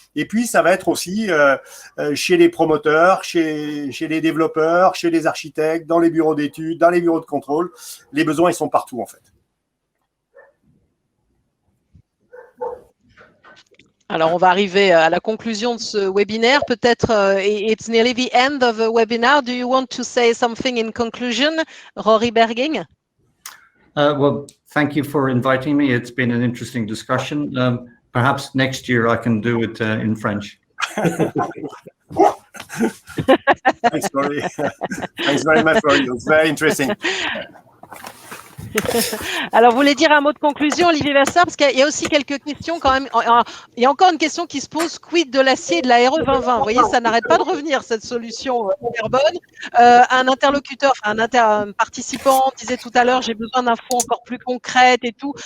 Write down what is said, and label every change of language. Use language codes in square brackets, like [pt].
[fr] Et puis, ça va être aussi chez les promoteurs, chez les développeurs, chez les architectes, dans les bureaux d'études, dans les bureaux de contrôle. Les besoins, ils sont partout, en fait. Alors, on va arriver à la conclusion de ce webinaire. [en] Peut-être, it's nearly the end of the webinar. Do you want to say something in conclusion, Rory Berging? Well, thank you for inviting me. It's been an interesting discussion. Perhaps next year I can do it in French. Thanks, Rory. Thanks very much, Rory. It was very interesting. [fr] Alors, vous voulez dire un mot de conclusion, Olivier Vassar, parce qu'il y a aussi quelques questions quand même. Il y a encore une question qui se pose, quid de l'acier et de la RE 2020? Vous voyez, ça n'arrête pas de revenir, cette solution carbone. Un interlocuteur, un participant disait tout à l'heure, j'ai besoin d'infos encore plus concrètes et tout.